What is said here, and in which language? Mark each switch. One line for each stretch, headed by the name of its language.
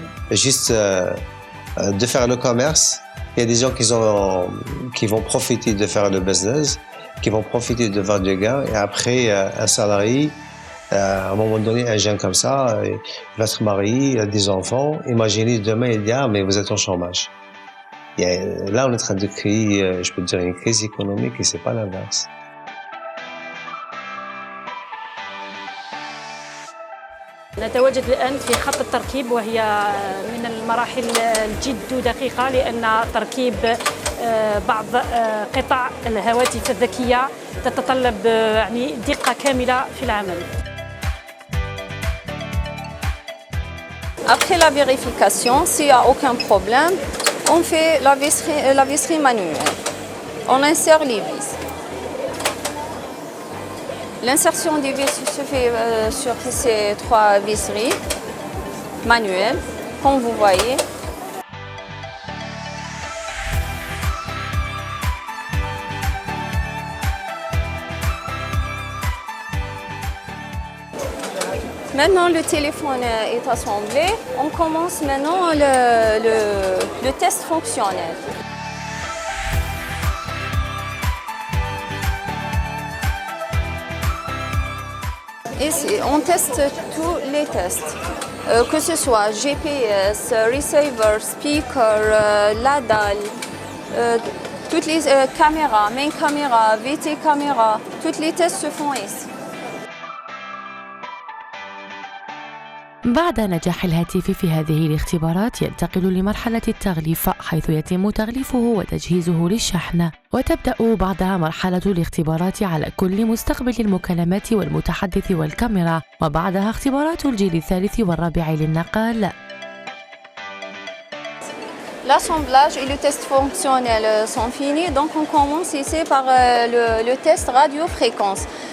French: Juste de faire le commerce. Il y a des gens qui vont profiter de faire le business, qui vont profiter de voir des gains. Et après, un salarié, à un moment donné, un jeune comme ça, il va être marié, il a des enfants. Imaginez demain, il dit « Ah, mais vous êtes en chômage ». Là, on est en train de créer, je peux dire, une crise économique et c'est pas l'inverse.
Arabic: نتواجد الآن في خط التركيب، وهي من المراحل الجد دقيقة، لأن تركيب بعض قطع الهواتف الذكية تتطلب يعني دقة كاملة في العمل.
French: Après la vérification, s'il n'y a aucun problème, on fait la visserie manuelle. On insère les vis. L'insertion des vis se fait sur ces 3 visseries manuelles, comme vous voyez. Maintenant, le téléphone est assemblé. On commence maintenant le test fonctionnel. Ici, on teste tous les tests, que ce soit GPS, receiver, speaker, la dalle, toutes les caméras, main caméra, VT caméra, tous les tests se font ici.
Arabic: بعد نجاح الهاتف في هذه الاختبارات ينتقل لمرحلة التغليف، حيث يتم تغليفه وتجهيزه للشحن، وتبدأ بعدها مرحلة الاختبارات على كل مستقبل المكالمات والمتحدث والكاميرا، وبعدها اختبارات الجيل الثالث والرابع للنقال.
French: L'assemblage et le test fonctionnel sont finis, donc on commence ici par le test radio-fréquence.